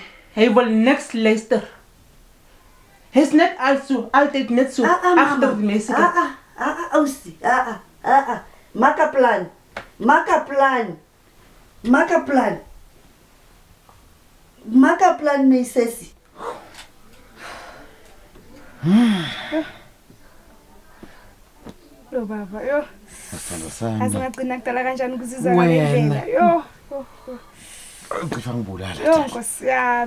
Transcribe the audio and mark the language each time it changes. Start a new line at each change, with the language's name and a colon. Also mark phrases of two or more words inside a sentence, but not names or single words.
Afrikaans: Hy wil niks luister. Hy's net altyd net so agter die Mexican. Ousie. Maak 'n plan. Maak 'n plan, my sussie.
Zulu: Lo baba, yo. Sithando sami. Asingagcina kudala kanjani ukuzizwa Wena. ngale ndlela. Yo. Cisha ngibulala. Yo, Nkosi yami.